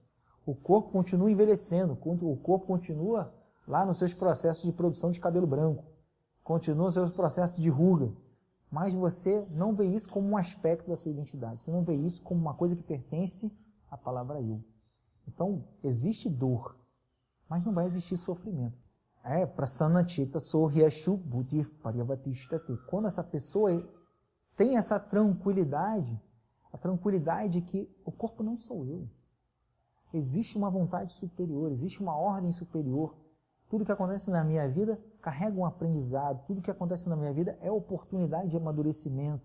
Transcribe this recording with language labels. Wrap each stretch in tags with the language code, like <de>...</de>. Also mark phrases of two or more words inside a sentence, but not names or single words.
<pt>O corpo continua envelhecendo, o corpo continua lá nos seus processos de produção de cabelo branco, continua nos seus processos de ruga, mas você não vê isso como um aspecto da sua identidade, você não vê isso como uma coisa que pertence à palavra eu. Então, existe dor, mas não vai existir sofrimento.</pt> <sa>Prasanna cetaso hyashu buddhif paryavatishtate.</sa> <pt>Quando essa pessoa tem essa tranquilidade, a tranquilidade de que o corpo não sou eu. Existe uma vontade superior, existe uma ordem superior. Tudo que acontece na minha vida carrega um aprendizado. Tudo que acontece na minha vida é oportunidade de amadurecimento.</pt>